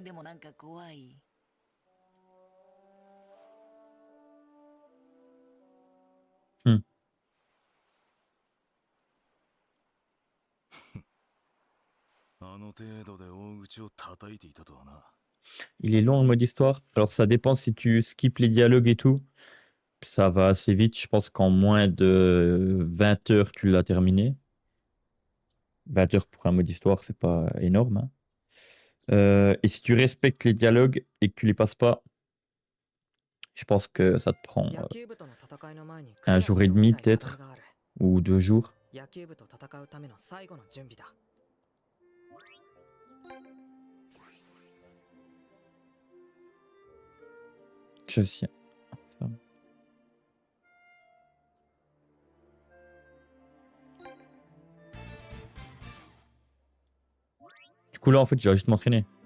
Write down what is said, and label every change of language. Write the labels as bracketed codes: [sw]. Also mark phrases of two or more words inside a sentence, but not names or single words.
[ja] でもなんか怖い。あの程度で大口を叩いていたとはな。 [fr] Il est long le mode histoire. Alors ça dépend si tu skips les dialogues et tout. Ça va assez vite. Je pense qu'en moins de 20 heures, tu l'as terminé. 20 heures pour un mode histoire, c'est pas énorme. Hein. Et si tu respectes les dialogues et que tu les passes pas, je pense que ça te prend [ja] 野球部との戦いの前に [fr] un jour et demi peut-être, ou 2 jours. [ja] 野球部と戦うための最後の準備だ。 [fr] Je sais. Du coup là en fait je vais juste m'entraîner.